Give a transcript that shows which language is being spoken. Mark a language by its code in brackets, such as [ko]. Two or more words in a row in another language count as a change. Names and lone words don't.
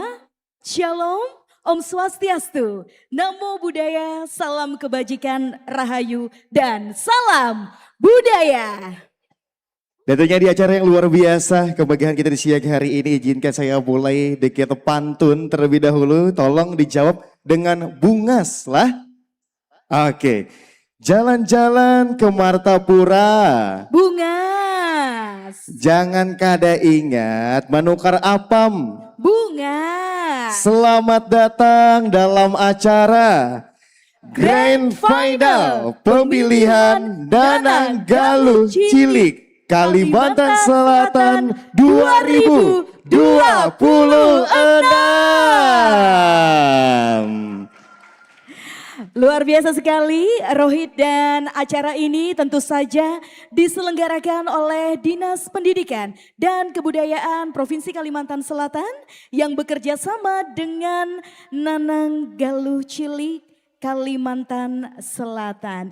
[id] Shalom, [sa] Om Swastiastu, [pi] Namo Buddhaya, [id] salam kebajikan, rahayu, dan salam budaya. Dan tentunya di acara yang luar biasa, kemegahan kita di siang hari ini, izinkan saya mulai dikit pantun terlebih dahulu. Tolong dijawab dengan bungas lah. Oke, jalan-jalan ke Martapura. Bungas. [bjn] Jangan kada ingat menukar apam. Bungas. [id] Selamat datang dalam acara [en] Grand Final [id] Pemilihan Danang Galuh Cilik Kalimantan Selatan 2026. Luar biasa sekali Rohit, dan acara ini tentu saja diselenggarakan oleh Dinas Pendidikan dan Kebudayaan Provinsi Kalimantan Selatan yang bekerja sama dengan Nanang Galuh Cilik Kalimantan Selatan.